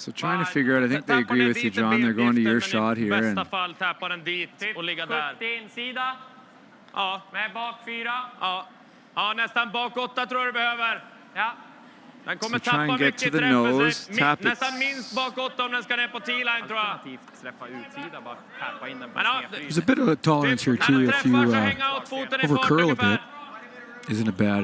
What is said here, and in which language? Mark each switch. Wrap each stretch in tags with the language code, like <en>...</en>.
<en>So trying to figure out, I think they agree with you, John. They're going to your shot here.</en> <sv>I bästa fall tappar den dit och ligga där. 70 insida. Ja. Med bak 4. Ja. Ja, nästan bak 8 tror jag du behöver. Ja. Den kommer tappa mycket träff. Nästan minst bak 8 om den ska ner på T-line tror jag. Alternativt släppa utsida, bara tappa in den på</sv> <en>There's a bit of a tolerance here too if you overcurl a bit. Isn't it bad?</en>